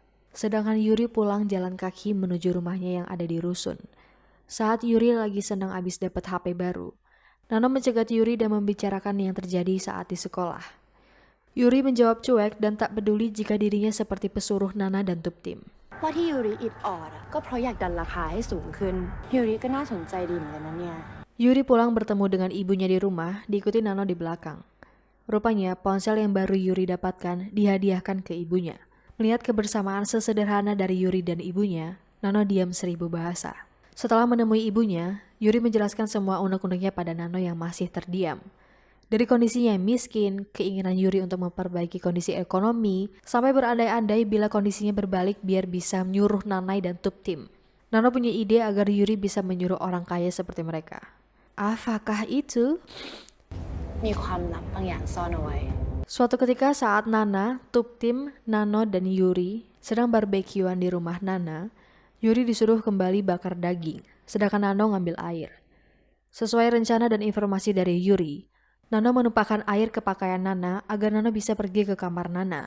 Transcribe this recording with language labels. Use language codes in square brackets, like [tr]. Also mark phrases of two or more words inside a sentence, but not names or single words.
[id] Sedangkan Yuri pulang jalan kaki menuju rumahnya yang ada di rusun. Saat Yuri lagi senang abis dapat HP baru, Nana mencegat Yuri dan membicarakan yang terjadi saat di sekolah. Yuri menjawab cuek dan tak peduli jika dirinya seperti pesuruh Nana dan Tuptim. [th] ว่าที่ยูริอิดออดอะก็เพราะอยากดันราคาให้สูงขึ้นยูริก็น่าสนใจดีเหมือนกันนะเนี่ย [id] Yuri pulang bertemu dengan ibunya di rumah, diikuti Nano di belakang. Rupanya ponsel yang baru Yuri dapatkan dihadiahkan ke ibunya. Melihat kebersamaan sesederhana dari Yuri dan ibunya, Nano diam 1000 bahasa. Setelah menemui ibunya, Yuri menjelaskan semua unek-uneknya pada Nano yang masih terdiam. Dari kondisinya yang miskin, keinginan Yuri untuk memperbaiki kondisi ekonomi, sampai berandai-andai bila kondisinya berbalik biar bisa menyuruh Nanai dan Tuptim. Nano punya ide agar Yuri bisa menyuruh orang kaya seperti mereka. Apakah itu? [th] มีความลับบางอย่างซ่อนเอาไว้ [id] Suatu ketika saat Nana, Tuptim, Nano, dan Yuri sedang barbekyuan di rumah Nana, Yuri disuruh kembali bakar daging, sedangkan Nano ngambil air. Sesuai rencana dan informasi dari Yuri, Nano menumpahkan air ke pakaian Nana agar Nano bisa pergi ke kamar Nana.